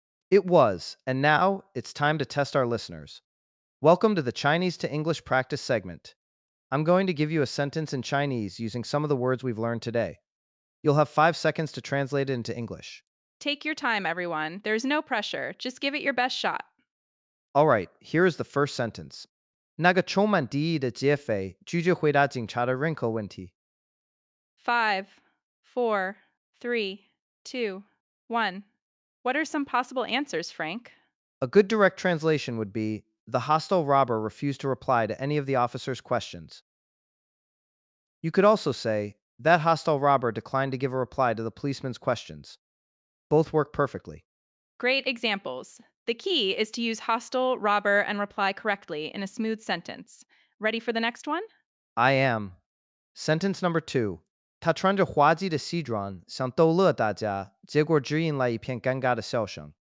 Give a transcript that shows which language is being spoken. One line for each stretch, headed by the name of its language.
English: It was, and now it's time to test our listeners. Welcome to the Chinese to English practice segment. I'm going to give you a sentence in Chinese using some of the words we've learned today. You'll have 5 seconds to translate it into English. Take your time, everyone. There's no pressure. Just give it your best shot. All right, here is the first sentence.
Chinese: 那个充满敌意的劫匪拒绝回答警察的任何问题。
English: Five, four, three, two, one. What are some possible answers, Frank? A good direct translation would be, the hostile robber refused to reply to any of the officer's questions. You could also say, that hostile robber declined to give a reply to the policeman's questions. Both work perfectly. Great examples. The key is to use hostile, robber, and reply correctly in a smooth sentence. Ready for the next one? I am. Sentence number 2.
Chinese: 他穿着滑稽的西装，想逗乐大家，结果只引来一片尴尬的笑声。